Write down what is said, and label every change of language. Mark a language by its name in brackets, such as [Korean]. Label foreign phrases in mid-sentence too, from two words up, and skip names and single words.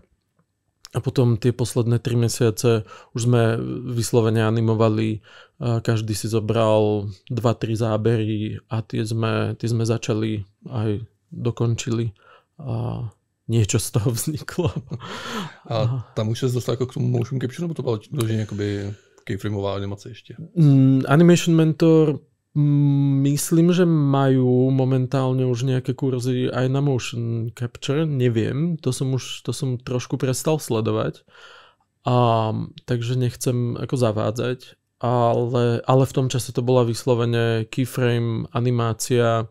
[Slovak] A potom tie posledné 3 mesiace už sme vyslovene animovali, každý si zobral 2-3 zábery a tie sme začali aj dokončili a niečo z toho vzniklo. [Czech] A tam už se dostal jako k tomu [English] motion capture, [Czech] nebo to bylo vyloženě jakoby keyframeová animace ještě? [Slovak] Animation Mentor, myslím, že majú momentálne už nejaké kurzy aj na [English] motion capture, [Slovak] neviem, to som trošku prestal sledovať, takže nechcem ako zavádzať, ale v tom čase to bola vyslovene keyframe animácia.